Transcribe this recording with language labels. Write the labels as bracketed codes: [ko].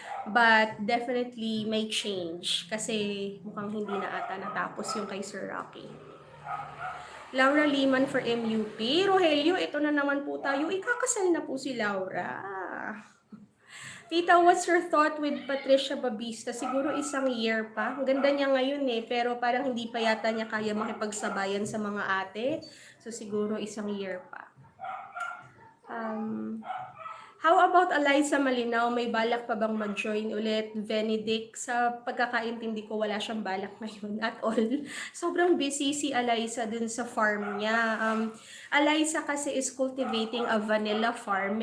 [en] But definitely may change. [tl] Kasi mukhang hindi na ata natapos yung kay Sir Rocky. Laura Liman for MUP. Rogelio, ito na naman po tayo. Ikakasal na po si Laura. [en] Tita, what's your thought with Patricia Babista? [tl] Siguro isang year pa. Ang ganda niya ngayon pero parang hindi pa yata niya kaya makipagsabayan sa mga ate. So siguro isang year pa. How about Eliza Malinaw? May balak pa bang mag-join ulit? Benedict, sa pagkakaintindi ko, wala siyang balak ngayon [en] at all. [tl] Sobrang busy si Eliza dun sa farm niya. [en] Eliza kasi is cultivating a vanilla farm.